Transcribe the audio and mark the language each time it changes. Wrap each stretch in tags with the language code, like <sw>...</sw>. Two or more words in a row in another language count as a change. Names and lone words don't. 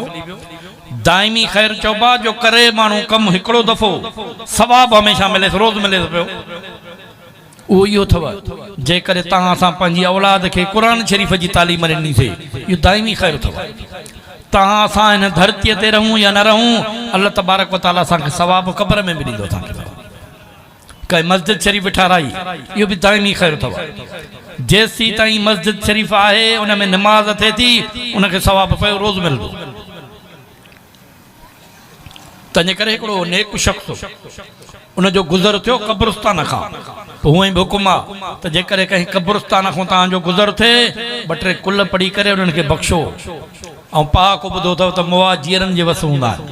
<sd>दाइमी ख़ैर चौबा जो करे मानू कम हिकड़ो दफ़ो सवाब हमेशा मिले रोज मिले पियो। वो यो थव जे करे तहां असां पंहिंजी औलाद के क़ुरान शरीफ़ जी तालीम ॾिनीसीं यो दाइमी ख़ैर थव। तहां असां हिन धरतीअ ते रहूं या न रहूं</sd> <ar>الله تبارك وتعالى</ar> <sd>असांखे सवाब क़ब्र में बि ॾींदो। कई मस्जिद शरीफ़ ठाराई यो भी दाइमी ख़ैर थव। जेसी ताईं मस्जिद शरीफ़ आहे उन में नमाज थिए थी उनखे सवाब पियो रोज़ मिलंदो। तंहिंजे करे हिकिड़ो नेक शख़्स उन जो गुज़र थियो क़ब्रिस्तान खां पोइ हूअं ई बि हुकुम आहे त जेकॾहिं कंहिं क़ब्रिस्तान खां तव्हांजो गुज़र थिए 2-3 कुल पढ़ी करे उन्हनि खे बख़्शो ऐं पाक ॿुधो अथव त मुआजिरनि जे वस हूंदा आहिनि।</sd>